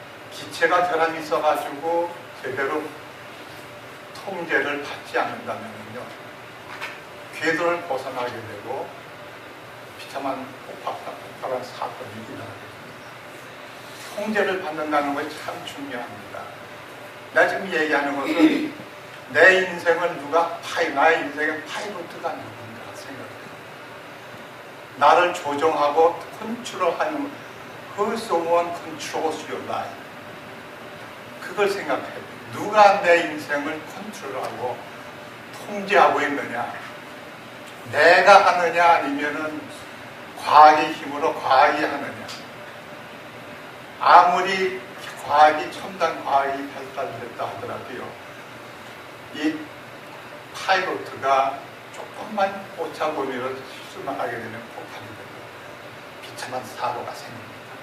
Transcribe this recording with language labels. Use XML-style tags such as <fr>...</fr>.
<ko>기체가 결함이 있어가지고 제대로 통제를 받지 않는다면요, 궤도를 벗어나게 되고 비참한 폭발한 사건이 일어나게 됩니다. 통제를 받는다는 것이 참 중요합니다. 내가 지금 얘기하는 것은 내 인생을 나의 인생의 파이로트가 누군가 생각해요. 나를 조종하고 컨트롤하는</ko> <en>Who's the one controls your life?</en> <ko>그걸 생각해요. 누가 내 인생을 컨트롤하고 통제하고 있느냐? 내가 하느냐 아니면은 과학의 힘으로 과학이 하느냐? 아무리 첨단 과학이 발달됐다 하더라도요, 이 파이로트가 조금만 오차범위로 실수만 하게 되면 폭발이 되고 비참한 사고가 생깁니다.</ko>